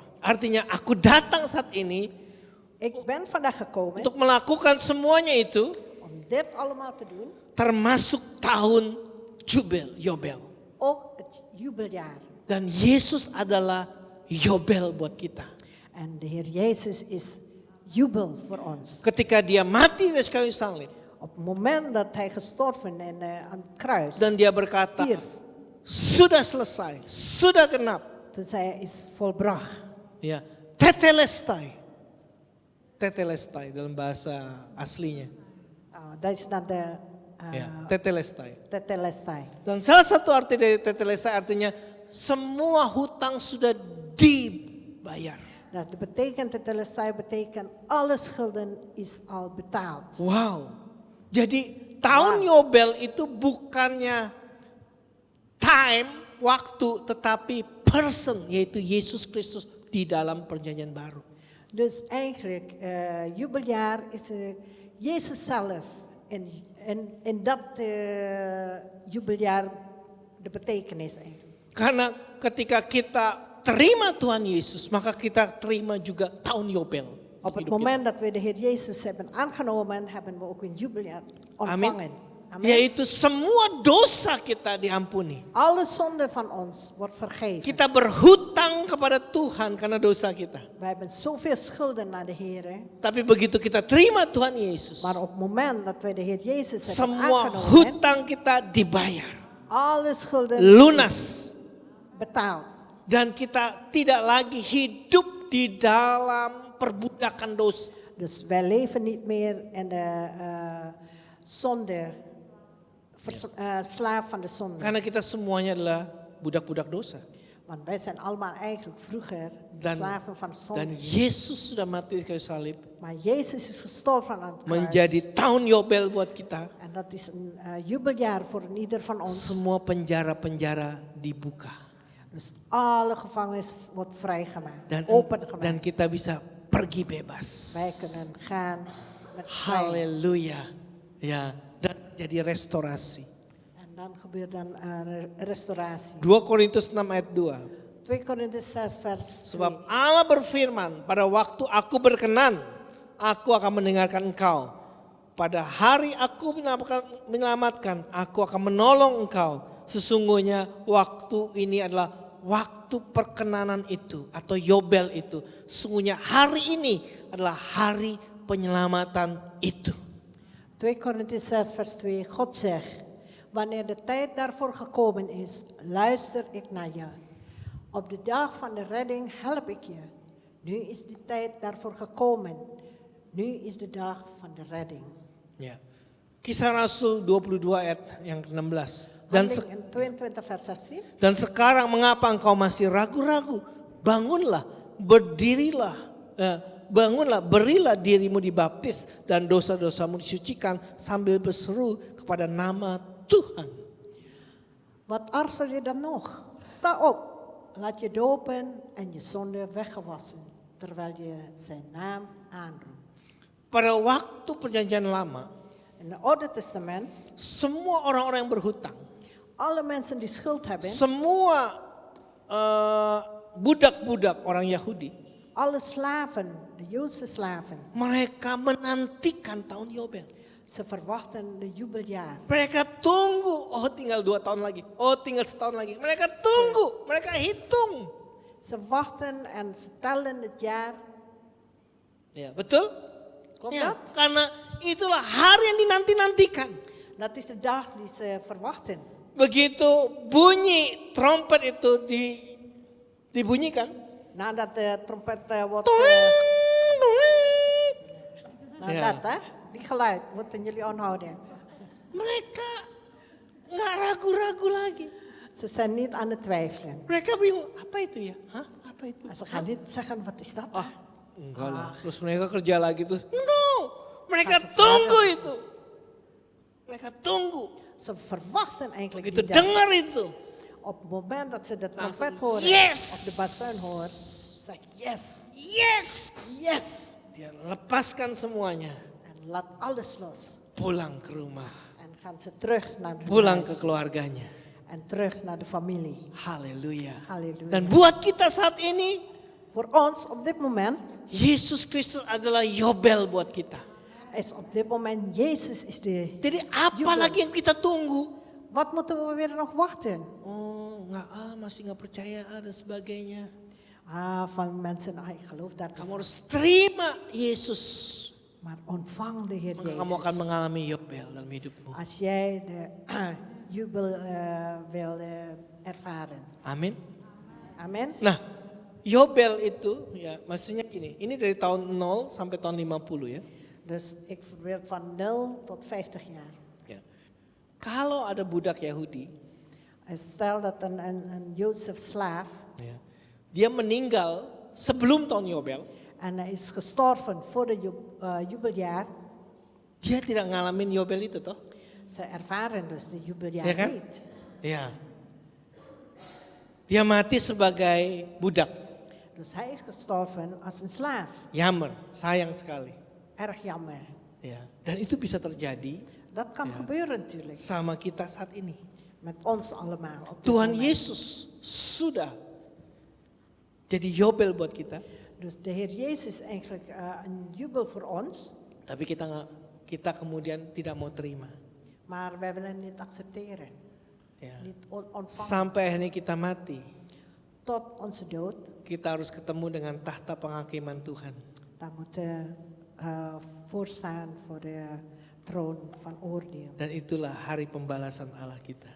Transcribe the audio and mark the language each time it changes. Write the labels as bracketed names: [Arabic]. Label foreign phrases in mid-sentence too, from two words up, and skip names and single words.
[Indonesian] Artinya aku datang saat ini [Dutch] Ik ben vandaag gekomen [Indonesian] untuk melakukan semuanya itu, [Dutch] om dit allemaal te doen, [Indonesian] termasuk tahun Yobel. [Dutch] ook het jubeljaar. [Indonesian] Dan Yesus adalah Yobel buat kita. [Dutch] En de Heer Jezus is jubel voor ons. [Indonesian] Ketika dia mati di kayu salib [Dutch] Op het moment dat hij gestorven en aan het kruis [Indonesian] dan dia berkata, [Dutch] stierf, [Indonesian] sudah selesai, sudah genap. [Dutch] toen zei hij is volbracht. [Indonesian] Ya, tetelestai. Tetelestai dalam bahasa aslinya. [Dutch] Dat is dan de [Indonesian] Ya, tetelestai. [Dutch] tetelestai. [Indonesian] Dan salah satu arti dari tetelestai artinya semua hutang sudah dibayar. [Dutch] Dat betekent, tetelestai betekent alle schulden is al betaald. Wow. [Indonesian] Jadi tahun Yobel itu bukannya time, waktu, tetapi person, yaitu Yesus Kristus di dalam perjanjian baru. [Dutch] Dus eigenlijk, jubeljaar is Jezus zelf. En dat jubeljaar de betekenis eigenlijk. [Indonesian] Karena ketika kita terima Tuhan Yesus, maka kita terima juga tahun Yobel. [Dutch] Op het moment dat we de Heer Jezus hebben aangenomen, hebben we ook een jubeljaar ontvangen. Amen. [Indonesian] Yaitu semua dosa kita diampuni. [Dutch] Alle zonde van ons wordt vergeven. [Indonesian] Kita berhutang kepada Tuhan karena dosa kita. [Dutch] We hebben zoveel schulden naar de Heer. [Indonesian] Tapi begitu kita terima Tuhan Yesus, [Dutch] Maar op het moment dat we de Heer Jezus hebben [Indonesian] semua [Dutch] aangenomen, [Indonesian] hutang kita dibayar. [Dutch] alle schulden [Indonesian] Lunas. [Dutch] betaald. [Indonesian] Dan kita tidak lagi hidup di dalam perbudakan dosa. [Dutch] Dus wij leven niet meer in de zonde, slaaf van de zonde. [Indonesian] Karena kita semuanya adalah budak-budak dosa. [Dutch] Want wij zijn allemaal eigenlijk vroeger [Indonesian] Dan- [Dutch] slaven van de zonde. [Indonesian] Dan Yesus sudah mati di kayu salib. [Dutch] Maar Jezus is gestorven aan het kruis. [Indonesian] Menjadi tahun Yobel buat kita. [Dutch] En dat is een jubeljaar voor ieder van ons. [Indonesian] Semua penjara-penjara dibuka. [Dutch] Dus alle gevangenis wordt vrijgemaakt, [Indonesian] Dan [Dutch] opengemaakt. [Indonesian] kita bisa pergi bebas. [Dutch] Wij kunnen gaan met vrij. [Indonesian] Haleluya. Ya, dan jadi restorasi. [Dutch] En dan gebeurt dan restauratie. [Indonesian] 2 Korintus 6 ayat 2. [Dutch] 2 Korintus 6 vers 2. [Indonesian] Sebab Allah berfirman, pada waktu aku berkenan, aku akan mendengarkan engkau. Pada hari aku menyelamatkan, aku akan menolong engkau. Sesungguhnya waktu ini adalah waktu perkenanan itu atau Yobel itu. Sesungguhnya hari ini adalah hari penyelamatan itu. [Dutch] 2 Korintus 6 vers 2. God zegt, wanneer de tijd daarvoor gekomen is, luister ik naar je. Op de dag van de redding help ik je. Nu is de tijd daarvoor gekomen. Nu is de dag van de redding. [Indonesian] Ya. Kisah Rasul 22 ayat yang ke-16. Dan [Dutch] Handelingen 22 vers 16. [Indonesian] Dan sekarang mengapa engkau masih ragu-ragu? Bangunlah, berdirilah, bangunlah, berilah dirimu dibaptis dan dosa-dosamu disucikan sambil berseru kepada nama Tuhan. [Dutch] Wat aarzel je dan nog? Sta op, laat je dopen en je zonde weggewassen, terwijl je zijn naam aanroept. [Indonesian] Pada waktu perjanjian lama, [Dutch] In het Oude Testament, [Indonesian] semua orang-orang yang berhutang, [Dutch] alle mensen die schuld hebben, [Indonesian] semua budak-budak orang Yahudi, [Dutch] alle slaven, de Joodse slaven, [Indonesian] mereka menantikan tahun Yobel. [Dutch] ze verwachten de jubeljaar. [Indonesian] Mereka tunggu, oh tinggal 2 tahun lagi, oh tinggal setahun lagi. Mereka tunggu, mereka hitung. [Dutch] Ze wachten en ze tellen het jaar. [Indonesian] Ya, betul? [Dutch] Klopt [Indonesian] Ya, [Dutch] dat? [Indonesian] karena itulah hari yang dinanti-nantikan. [Dutch] Dat is de dag die ze verwachten. [Indonesian] Begitu bunyi trompet itu dibunyikan. [Dutch] Nadat de trompet wordt... Ja. Dat hè, die geluid moeten jullie onthouden. [Indonesian] Mereka nggak ragu-ragu lagi. [Dutch] Ze zijn niet aan het twijfelen. [Indonesian] Mereka bingung, apa itu ya? Hah? Apa itu? [Dutch] En ze gaan niet zeggen, wat is dat? [Indonesian] Ah, enggak lah. Terus mereka kerja lagi terus. No, mereka tunggu itu. Mereka tunggu. [Dutch] Ze verwachten eigenlijk [Indonesian] Begitu [Dutch] die dag. [Indonesian] dengar itu. [Dutch] Op het moment dat ze de [Indonesian] Langsung, [Dutch] trompet horen, [Indonesian] yes! [Dutch] of de basuin horen, zeg yes, [Indonesian] Yes. [Dutch] yes. [Indonesian] Dia lepaskan semuanya. [Dutch] En laat alles los. [Indonesian] Pulang ke rumah. [Dutch] En gaan ze terug naar hun [Indonesian] Pulang ke [Dutch] huis. [Indonesian] keluarganya. [Dutch] En terug naar de familie. [Indonesian] Haleluya. [Dutch] Halleluja. [Indonesian] Dan buat kita saat ini, [Dutch] Voor ons op dit moment [Indonesian] Yesus Kristus adalah Yobel buat kita. [Dutch] is op dit moment Jezus is de... [Indonesian] Jadi apa [Dutch] Yobel. [Indonesian] lagi yang kita tunggu? [Dutch] Wat moeten we weer nog wachten? [Indonesian] Oh, masih nggak percaya dan sebagainya. [Dutch] Van mensen, ik geloof daar. [Indonesian] Kamu harus terima Yesus. [Dutch] Maar ontvang de Heer [Indonesian] Maka kamu akan [Dutch] Jezus. [Indonesian] mengalami Yobel dalam hidupmu. [Dutch] Als jij de jubel wil ervaren. [Indonesian] Amin. [Dutch] Amen. [Indonesian] Nah, Yobel itu ya maksudnya gini. Ini dari tahun 0 sampai tahun 50 ya. [Dutch] Dus ik verbeeld van 0 tot 50 jaar. [Indonesian] Ya. Kalau ada budak Yahudi, [Dutch] Stel dat een Joodse slaaf [Indonesian] ya, dia meninggal sebelum tahun Yobel, [Dutch] en hij is gestorven voor de jubeljaar. [Indonesian] dia tidak ngalamin Yobel itu toh. [Dutch] Ze ervaren dus de jubeljaar [Indonesian] Ja kan? [Dutch] niet. [Indonesian] Ya. Dia mati sebagai budak. [Dutch] Dus hij is gestorven als een slaaf. Jammer, [Indonesian] sayang sekali. [Dutch] Erg jammer. [Indonesian] Ya. Dan itu bisa terjadi [Dutch] Dat kan gebeuren natuurlijk. [Indonesian] sama kita saat ini. [Dutch] Met ons allemaal. Op dit [Indonesian] Tuhan [Dutch] moment. [Indonesian] Yesus sudah jadi Yobel buat kita, [Dutch] Dus de Heer Jezus is eigenlijk een jubel voor ons. [Indonesian] tapi kita kemudian tidak mau terima. [Dutch] Maar wij willen niet accepteren. [Indonesian] Ya. [Dutch] Niet ontvangen. [Indonesian] Sampai akhirnya kita mati, [Dutch] Tot onze dood. [Indonesian] kita harus ketemu dengan tahta penghakiman Tuhan. [Dutch] Dan moeten voorstaan voor de troon van oordeel. [Indonesian] Dan itulah hari pembalasan Allah kita.